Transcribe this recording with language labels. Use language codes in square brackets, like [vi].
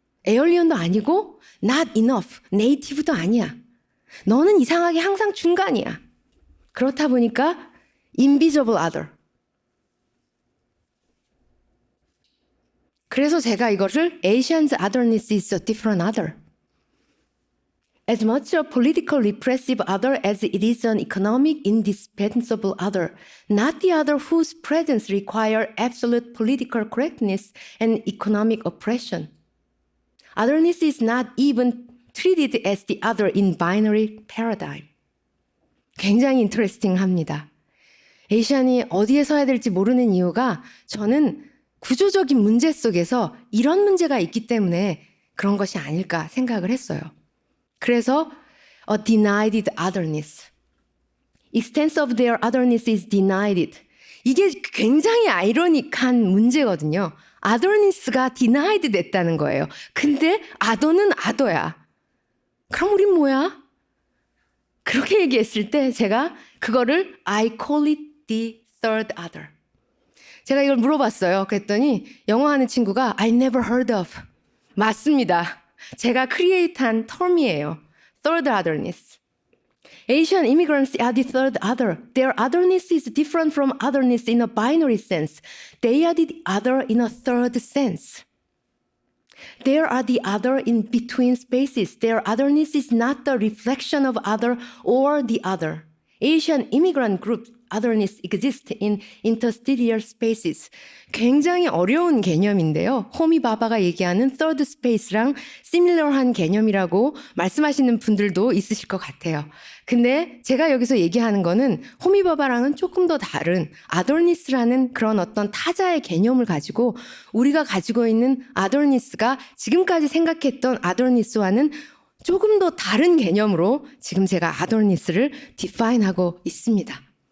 [ko] 에얼리언도 아니고 [en] not enough. [ko] 네이티브도 아니야. 너는 이상하게 항상 중간이야. 그렇다 보니까 [en] invisible other. [ko] 그래서 제가 이거를 [en] Asians otherness is a different other. As much a political repressive other as it is an economic indispensable other, not the other whose presence require absolute political correctness and economic oppression. Otherness is not even treated as the other in binary paradigm. [ko] 굉장히 인터레스팅합니다. 에이시안이 어디에 서야 될지 모르는 이유가 저는 구조적인 문제 속에서 이런 문제가 있기 때문에 그런 것이 아닐까 생각을 했어요. [en] 그래서 a denied otherness. Extent of their otherness is denied. [ko] 이게 굉장히 아이러닉한 문제거든요. otherness가 denied 됐다는 거예요. 근데 other는 other야. 그럼 우린 뭐야? 그렇게 얘기했을 때 제가 그거를 [en] I call it the third other. [ko] 제가 이걸 물어봤어요. 그랬더니 영어하는 친구가 [en] I never heard of. [ko] 맞습니다. 제가 크리에이트한 텀이에요. [en] Third otherness. Asian immigrants are the third other. Their otherness is different from otherness in a binary sense. They are the other in a third sense. There are the other in between spaces. Their otherness is not the reflection of other or the other. Asian immigrant group otherness exists in interstitial spaces. [ko] 굉장히 어려운 개념인데요. 호미 바바가 얘기하는 third space랑 similar한 개념이라고 말씀하시는 분들도 있으실 것 같아요. 근데 제가 여기서 얘기하는 거는 호미 바바랑은 조금 더 다른 otherness라는 그런 어떤 타자의 개념을 가지고 우리가 가지고 있는 otherness가 지금까지 생각했던 otherness와는 조금 더 다른 개념으로 지금 제가 otherness를 define하고 있습니다.